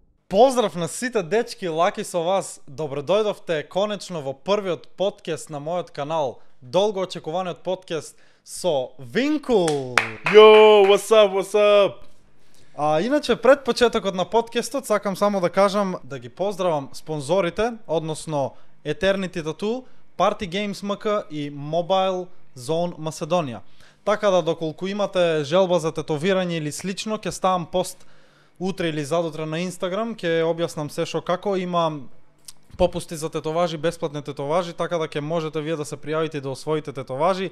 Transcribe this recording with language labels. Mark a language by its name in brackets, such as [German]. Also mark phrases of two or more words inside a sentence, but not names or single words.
[Macedonian] Поздрав на сите дечки, Лаки со вас. Добро дојдовте конечно во првиот подкаст на мојот канал. Долго очекуваниот подкаст со Винку. [English] Йо, what's up, what's up? [Macedonian] Иначе пред почетокот на подкастот сакам само да кажам да ги поздравам спонзорите, односно Eternity Tattoo, Party Games MK и Mobile Zone Macedonија. Така да доколку имате желба за тетовирање или слично, ќе ставам пост утре или задутре на Инстаграм, ќе објаснам се шо како, има попусти за тетоважи, бесплатни тетоважи, така да ќе можете вие да се пријавите да освоите тетоважи.